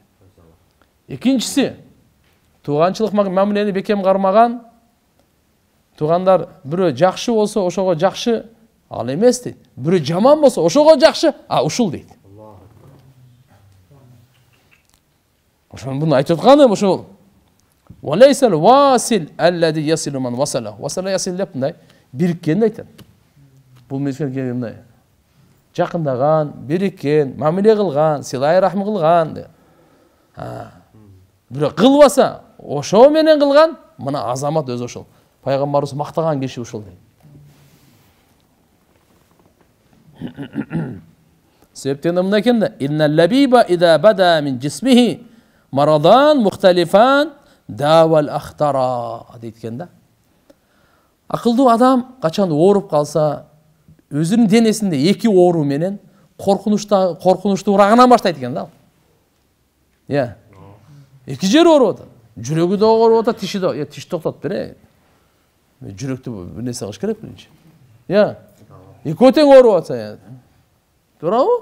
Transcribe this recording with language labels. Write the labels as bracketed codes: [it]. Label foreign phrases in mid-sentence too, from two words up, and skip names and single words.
[ky] Экинчиси, тууганчылык мамилени бекем кармаган. Туугандар бирөө жакшы болсо, ошого жакшы, ал эмес дейт. Бирөө жаман болсо, ошого жакшы, ушул дейт. Ошону буну айтып атканы ошол. [ar] وليس الواصل الذي يصل من وصله. وصل يصل [ky] деп мындай бириккенди айтат. Бул мезгил мындай. Жакындаган, бириккен, мамиле кылган, [ar] صلة الرحم [ky] кылган деп. Бирок кылбаса, ошо менен кылган, мына азамат өзү ошол. Пайгамбарыбыз мактаган киши ушул дейт. Себептен мына экен да, [ar] إن اللبيب إذا بدا من جسمه مرضان مختلفان داوى الأخطر [ky] дейткен да. Акылдуу адам качан ооруп калса, өзүнүн денесинде эки оору менен коркунучтуураагынан баштайт экен да. Эки жери ооруп атат. Жүрөгү да ооруп атат, тиши да. Тиш токтот бере. Жүрөктү бир нерсе кылыш керек биринчи. Экөө тең ооруп атса, туурабы?